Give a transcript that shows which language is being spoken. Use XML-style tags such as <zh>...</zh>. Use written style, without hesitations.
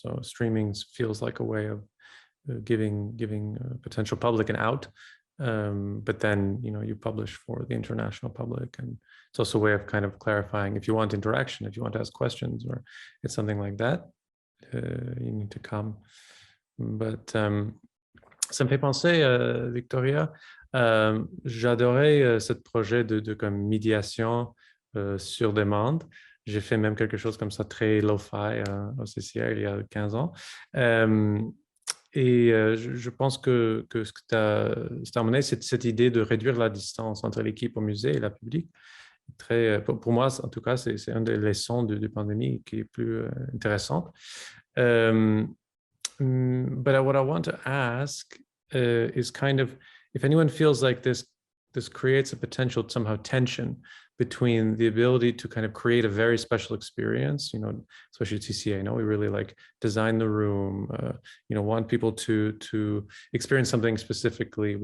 <en>So streaming feels like a way of giving potential public an out. But then, you publish for the international public, and it's also a way of kind of clarifying if you want interaction, if you want to ask questions, or it's something like that, you need to come.</en> <fr>But ça me fait penser, Victoria, j'adorais ce projet de comme médiation sur demande. J'ai fait même quelque chose comme ça très lo-fi au CCR il y a 15 ans. Et je pense que ce que tu as amené, c'est cette idée de réduire la distance entre l'équipe au musée et la public. Pour moi, en tout cas, c'est une des leçons de pandémie qui est plus intéressante.</fr> <en>But what I want to ask is kind of, if anyone feels like this creates a potential somehow tension between the ability to kind of create a very special experience, especially at CCA, we really like design the room, want people to experience something specifically.</en>